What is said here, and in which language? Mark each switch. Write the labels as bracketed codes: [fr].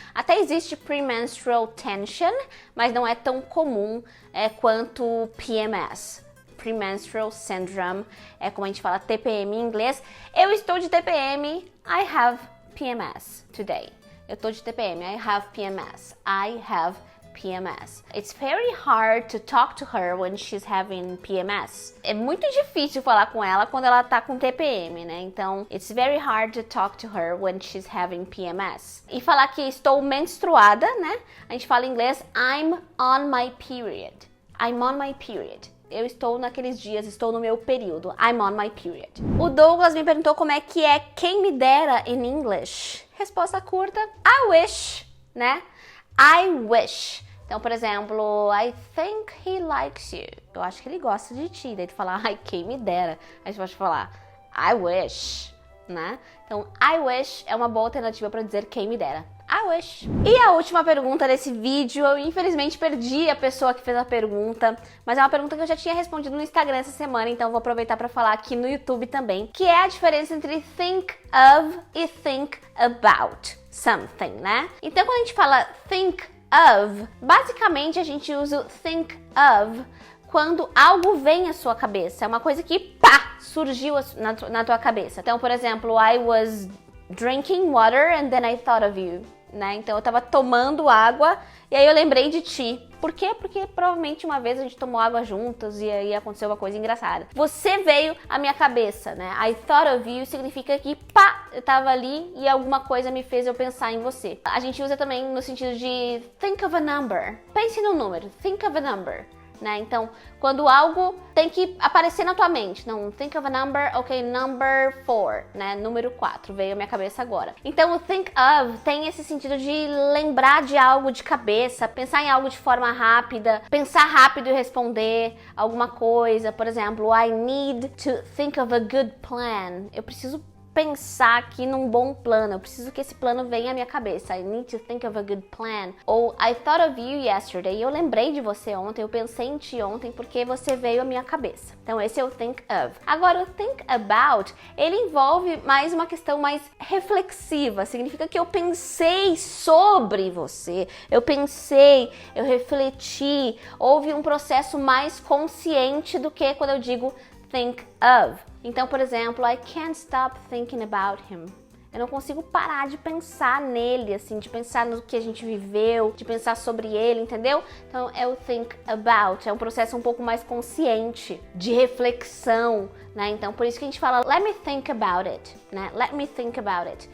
[pt] Até existe Premenstrual Tension, mas não é tão comum quanto PMS. Premenstrual Syndrome, é como a gente fala TPM em inglês. Eu estou de TPM, I have PMS today. Eu estou de TPM, I have PMS. [en] I have PMS. It's very hard to talk to her when she's having PMS. [pt] É muito difícil falar com ela quando ela tá com TPM, né? [en] Então, it's very hard to talk to her when she's having PMS. [pt] E falar que estou menstruada, né? A gente fala em inglês, I'm on my period. [en] I'm on my period. Eu estou naqueles dias, estou no meu período. I'm on my period. [pt] O Douglas me perguntou como é que é quem me dera in English. [en] Resposta curta, I wish, né? I wish. Então, por exemplo, I think he likes you. [pt] Eu acho que ele gosta de ti. Daí tu fala, ai, quem me dera. Aí você pode falar, I wish, né? Então, I wish é uma boa alternativa para dizer quem me dera. I wish. E a última pergunta desse vídeo, eu infelizmente perdi a pessoa que fez a pergunta, mas é uma pergunta que eu já tinha respondido no Instagram essa semana, então vou aproveitar para falar aqui no YouTube também, que é a diferença entre think of e think about something, né? Então, quando a gente fala think of, basicamente a gente usa o think of quando algo vem à sua cabeça, é uma coisa que, pá, surgiu na tua cabeça. [en] Então, por exemplo, I was drinking water and then I thought of you, né? [pt] Então eu tava tomando água e aí eu lembrei de ti. Por quê? Porque provavelmente uma vez a gente tomou água juntos e aí aconteceu uma coisa engraçada. Você veio à minha cabeça, né? I thought of you significa que, pá, eu tava ali e alguma coisa me fez eu pensar em você. A gente usa também no sentido de think of a number. Pense no número, think of a number. Né? Então, quando algo tem que aparecer na tua mente, não, think of a number, ok, number 4, né? Número 4, veio à minha cabeça agora. Então, o think of tem esse sentido de lembrar de algo de cabeça, pensar em algo de forma rápida, pensar rápido e responder alguma coisa. [en] Por exemplo, I need to think of a good plan. [pt] Eu preciso pensar aqui num bom plano, eu preciso que esse plano venha à minha cabeça. I need to think of a good plan. [en] Ou I thought of you yesterday. [pt] Eu lembrei de você ontem, eu pensei em ti ontem porque você veio à minha cabeça. Então esse é o think of. Agora o think about, ele envolve mais uma questão mais reflexiva. Significa que eu pensei sobre você, eu pensei, eu refleti. Houve um processo mais consciente do que quando eu digo think of. [en] Então, por exemplo, I can't stop thinking about him. [pt] Eu não consigo parar de pensar nele, assim, de pensar no que a gente viveu, de pensar sobre ele, entendeu? Então, é o think about, é um processo um pouco mais consciente, de reflexão, né? [en] Então, por isso que a gente fala, let me think about it, né? Let me think about it.